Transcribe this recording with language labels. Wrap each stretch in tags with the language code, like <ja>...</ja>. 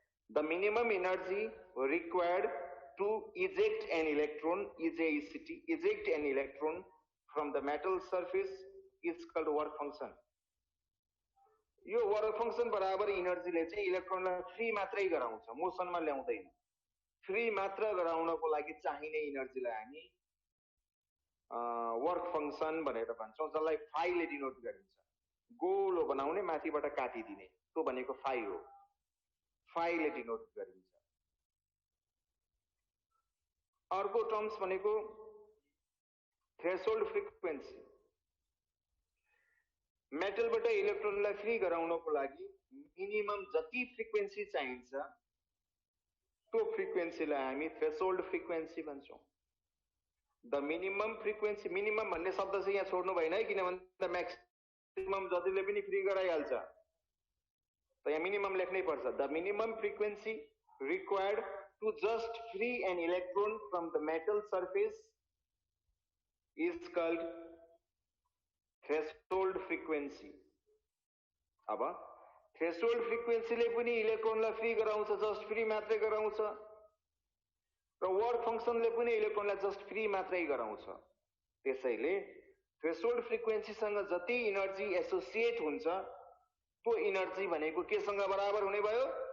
<en>The minimum energy required to eject an electron, eject an electron from the metal surface is called work function.</en> <ne>यो work function बराबर इनर्जीले चाहिँ इलेक्ट्रोनलाई free मात्रै गराउँछ, मोसनमा ल्याउँदैन। Free मात्र गराउनको लागि चाहिने इनर्जीलाई हामी वर्क फंक्सन भनेर भन्छौं, जसलाई फाइ ले डिनोट गरिन्छ। गोलो बनाउने, माथिबाट काटिदिने, त्यो भनेको फाइ हो। फाइ ले डिनोट गरिन्छ। अर्को टर्म्स भनेको थ्रेशोल्ड फ्रिक्वेन्सी। मेटलबाट इलेक्ट्रोनलाई फ्री गराउनको लागि मिनिमम जति फ्रिक्वेन्सी चाहिन्छ त्यो फ्रिक्वेन्सीलाई हामी threshold frequency भन्छौं।</ne> <en>the minimum frequency,</en> <ne>minimum भन्ने शब्द चाहिँ यहाँ छोड्नु भएन है, किनभने म्याक्सिमम जतिले पनि फ्री गराइहाल्छ, त यहाँ मिनिमम लेख्नै पर्छ।</ne> <en>The minimum frequency required to just free an electron from the metal surface is called threshold frequency.</en> <ne>अब threshold frequency ले पनि इलेक्ट्रोनलाई फ्री गराउँछ, जस्ट फ्री मात्रै गराउँछ, र वर्क फंक्सनले पनि इलेक्ट्रोनलाई जस्ट फ्री मात्रै गराउँछ। त्यसैले थ्रेशोल्ड फ्रिक्वेन्सी सँग जति इनर्जी एसोसिएट हुन्छ त्यो इनर्जी भनेको के सँग बराबर हुने भयो?</ne>